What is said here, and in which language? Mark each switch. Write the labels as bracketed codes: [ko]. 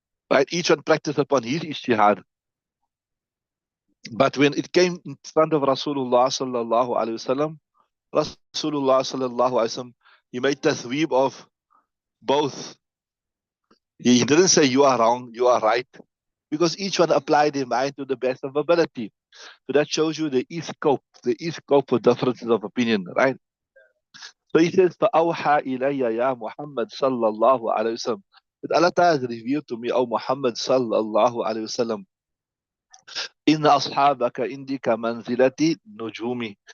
[en] Right? Each one practice upon his ijtihad. But when it came in front of Rasulullah sallallahu alaihi wasallam, Rasulullah sallallahu alaihi wasallam, he made tasweeb of both. He didn't say you are wrong, you are right, because each one applied their mind to the best of ability. So that shows you there is scope for differences of opinion, right? So he says, [ar] فَأَوْحَى إِلَيَّ يَا مُحَمَّدْ صَلَّى اللَّهُ عَلَيْهِ وسلم. [en] That Allah Ta'ala has revealed to me, O Muhammad sallallahu alayhi wasallam, [ar] إِنَّ أَصْحَابَكَ إِنْدِكَ مَنْزِلَةِ نُجُومِ.